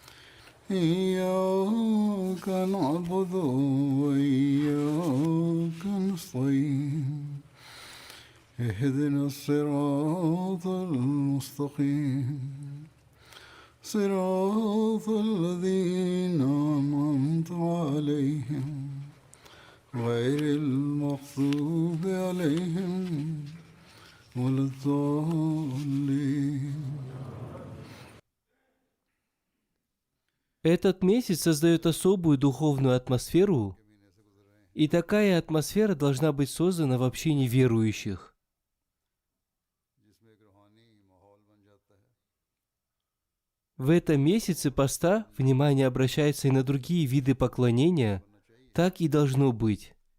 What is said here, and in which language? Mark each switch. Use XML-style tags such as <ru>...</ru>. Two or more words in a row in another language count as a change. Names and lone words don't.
<ar>إياك نعبد وإياك نستعين اهدنا الصراط المستقيم صراط الذين أنعمت عليهم غير المغضوب عليهم ولا الضالين.</ar> <ru>Этот месяц создает особую духовную атмосферу, и такая атмосфера должна быть создана в общении верующих. В этом месяце поста внимание обращается и на другие виды поклонения, так и должно быть.</ru>